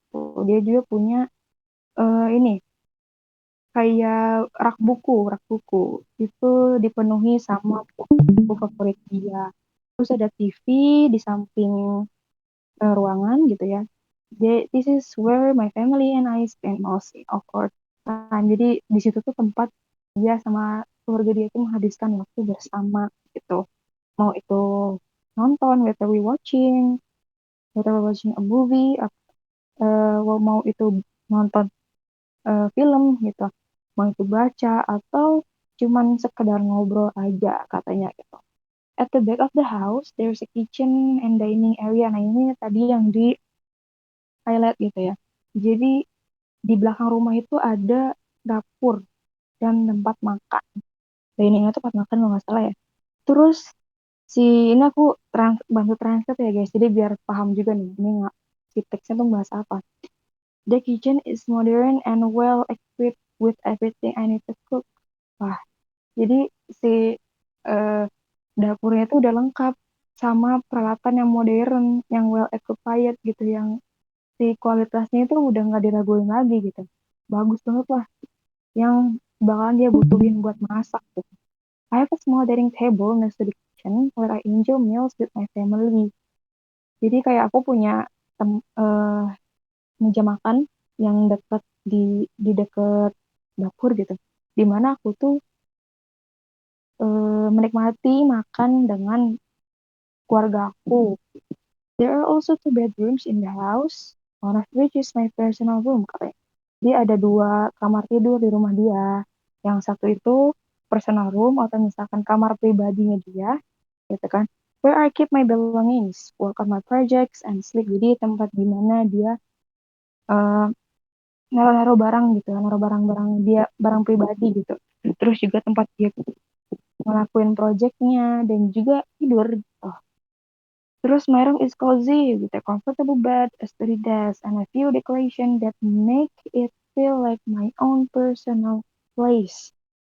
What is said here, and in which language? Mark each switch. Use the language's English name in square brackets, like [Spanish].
[Indonesian] Tuh, dia juga punya ini kayak rak buku itu dipenuhi sama buku favorit dia. Terus ada TV di samping ruangan gitu ya. [English] This is where my family and I spend most of our time. [Indonesian] Jadi di situ tuh tempat dia sama keluarga dia tuh menghabiskan waktu bersama gitu. Mau itu nonton, whether we watching a movie, mau itu nonton film gitu, mau itu baca atau cuman sekedar ngobrol aja katanya gitu. [English] At the back of the house, there's a kitchen and dining area. [Indonesian] Nah ini tadi yang di highlight gitu ya. Jadi di belakang rumah itu ada dapur dan tempat makan. Diningnya tuh tempat makan kalau nggak salah ya. Terus ini aku bantu translate ya guys. Jadi biar paham juga nih. Ini nggak si teksnya tuh bahasa apa. [English] The kitchen is modern and well equipped with everything I need to cook. [Indonesian] Wah, jadi si eh, dapurnya itu udah lengkap sama peralatan yang modern, yang well equipped gitu, yang si kualitasnya itu udah nggak diraguin lagi gitu. Bagus banget lah, yang bakalan dia butuhin buat masak gitu. [English] I have a small dining table next to the kitchen where I enjoy meals with my family. [Indonesian] Jadi kayak aku punya meja makan yang dekat di dekat dapur gitu. Dimana aku tuh menikmati makan dengan keluarga aku. [English] There are also two bedrooms in the house, one of which is my personal room katanya. [Indonesian] Jadi ada dua kamar tidur di rumah dia. Yang satu itu personal room atau misalkan kamar pribadinya dia, gitu kan. [English] Where I keep my belongings, work on my projects, and sleep. [Indonesian] Jadi tempat di mana dia eh, naruh-naruh barang gitu, naruh barang-barang dia, barang pribadi gitu. Terus juga tempat dia ngelakuin projectnya dan juga tidur. Oh. [English] Terus my room is cozy with a comfortable bed, a study desk, and a few decorations that make it feel like my own personal place.